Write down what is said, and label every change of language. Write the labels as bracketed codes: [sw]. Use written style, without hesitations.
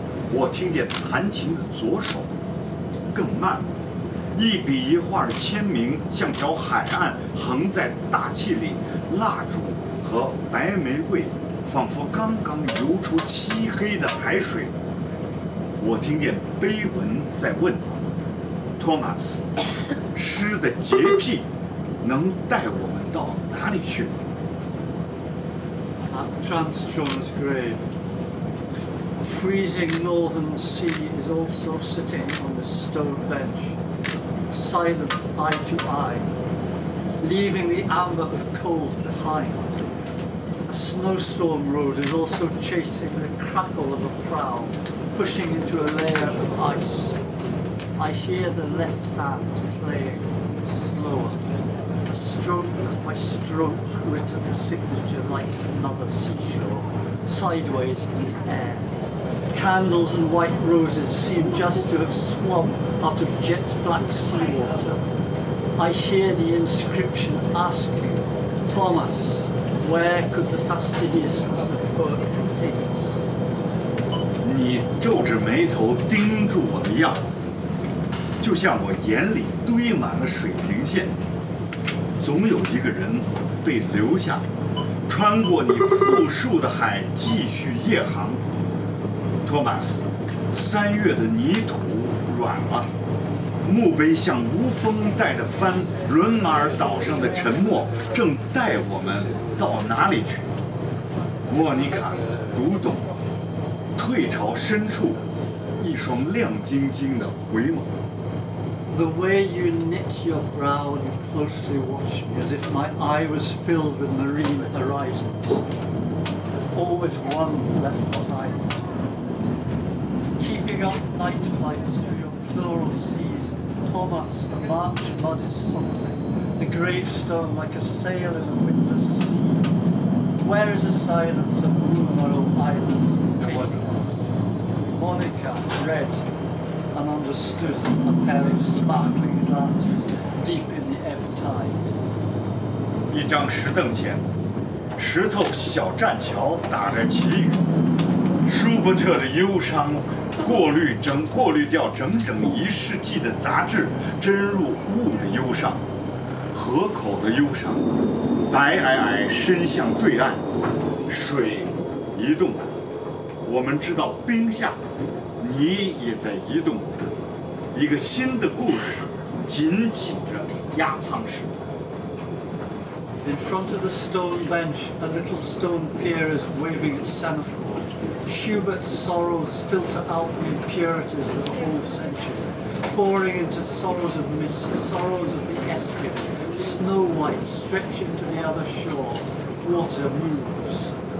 [zh] 我听见弹琴的左手更慢了，一笔一画的签名像条海岸横在大气里，蜡烛和白玫瑰仿佛刚刚游出漆黑的海水。我听见碑文在问托马斯，诗的洁癖能带我们到哪里去？ [en] At Transjohn's grave, a freezing northern sea is also sitting on the stone bench, silent eye to eye, leaving the amber of cold behind. A snowstorm road is also chasing the crackle of a prow, pushing into a layer of ice. I hear the left hand playing slower, a stroke by stroke written a signature like another seashore, sideways in the air. Candles and white roses seem just to have swum out of jet black seawater. I hear the inscription asking, Thomas, where could the fastidiousness of poetry take us? [zh] 你皱着眉头盯住我的样子，就像我眼里堆满了水平线。总有一个人被留下，穿过你富庶的海，继续夜航。托马斯，3月的泥土软了，墓碑像无风带着帆，伦马尔岛上的沉默正带我们到哪里去？莫妮卡读懂，退潮深处，一双亮晶晶的回眸。 [en] The way you knit your brow and you closely watch me as if my eye was filled with marine horizons. There's always one left behind. Keeping up night flights to your plural seas, Thomas, the March mud is softening, the gravestone like a sail in a windless sea. Where is the silence of Moonmorrow Islands taking us? Monica read and understood a pair of sparkling glances deep in the ebb tide. [zh] 一张石凳前，石头小栈桥打着旗语，舒伯特的忧伤过滤掉整整1世纪的杂质，真入物的忧伤，河口的忧伤，白皑皑伸向对岸，水移动了，我们知道冰下。你也在移动，一个新的故事紧紧着压舱石。 [en] In front of the stone bench, a little stone pier is waving its semaphore. Schubert's sorrows filter out the impurities of the whole century, pouring into sorrows of mist, sorrows of the estuary. Snow white stretching to the other shore, water moves.